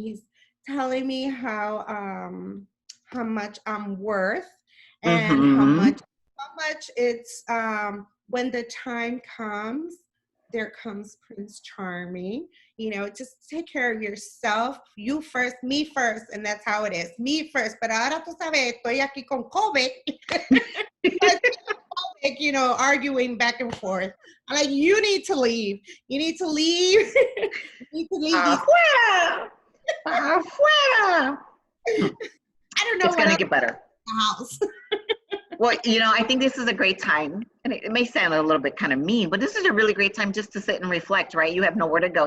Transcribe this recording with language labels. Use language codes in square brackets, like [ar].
[en] He's telling me how much I'm worth and how much it's when the time comes, there comes Prince Charming. Just take care of yourself. You first, me first, and that's how it is. Me first. [es] Pero ahora tú sabes, estoy aquí con COVID. [en] Arguing back and forth. I'm like, you need to leave. You need to leave. [es] Afuera. Afuera. [en] I don't know. It's going to get better. House. Well, I think this is a great time, and it may sound a little bit kind of mean, but this is a really great time just to sit and reflect, right? You have nowhere to go.